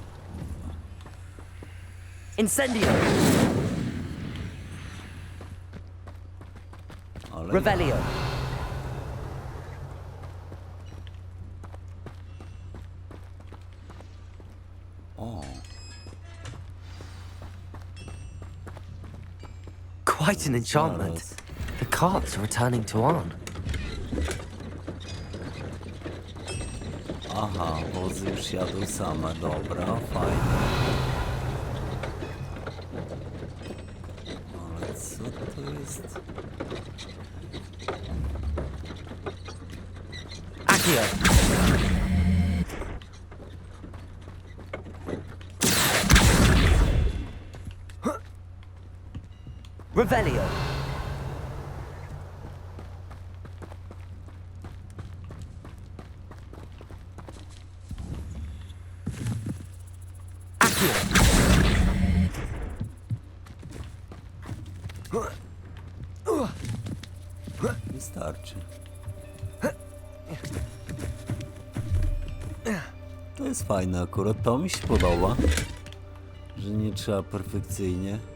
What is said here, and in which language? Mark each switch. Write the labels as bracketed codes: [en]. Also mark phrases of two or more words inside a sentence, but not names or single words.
[pl] Incendio. Ale Revelio. O, [en] Quite an enchantment. [pl] zaraz. [en] The cards are returning to Arn. [pl] Aha, wozy już jadą same. Dobra, fajnie. Ale co to jest? Accio. Revelio. Accio. Wystarczy. To jest fajne akurat, to mi się podoba, że nie trzeba perfekcyjnie.